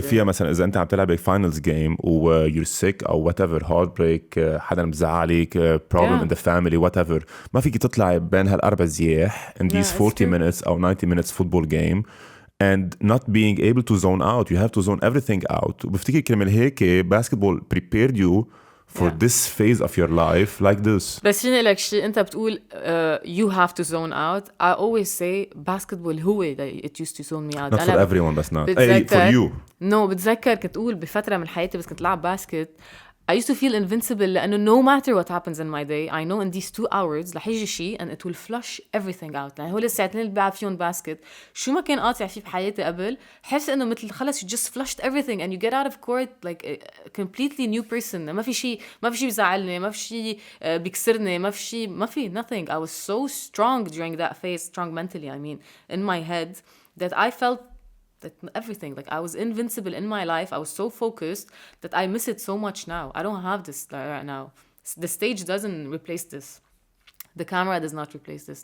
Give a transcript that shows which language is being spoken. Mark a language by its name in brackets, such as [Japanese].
[Arabic] فيها مثلا إذا أنت عم تلعب [English] finals game و you're sick أو whatever heartbreak [Arabic] حدا مزعلك [English] problem in the family whatever [Arabic] ما فيك تطلع بين هالأربع زياح [English] in these 40 minutes أو 90 minutes football game and not being able to zone out. You have to zone everything out. [Arabic] وبفتكر كرمال هيك [English] basketball prepared you for this phase of your life like this. [Arabic] بس فيني لك شيء أنت بتقول [English] you have to zone out. I always say basketball هو that it used to zone me out. Not for everyone بس not. For you. [Arabic] No بتذكر كنت أقول بفترة من حياتي بس كنت لعب باسكت [English] I used to feel invincible [Arabic] لأنه [English] no matter what happens in my day I know in these 2 hours [Arabic] رح يجي شيء [English] and it will flush everything out. [Arabic] يعني هول الساعتين اللي بلعب فيهم باسكت شو ما كان قاطع فيه بحياتي قبل حس إنه مثل خلص [English] you just flushed everything and you get out of court like a completely new person. [Arabic] ما في شيء بيزعلني, ما في شيء بيكسرني, ما في [English] nothing. I was so strong during that phase, strong mentally I mean, in my head that I felt that everything, like I was invincible in my life. I was so focused that I miss it so much now. I don't have this right now. The stage doesn't replace this. The camera does not replace this.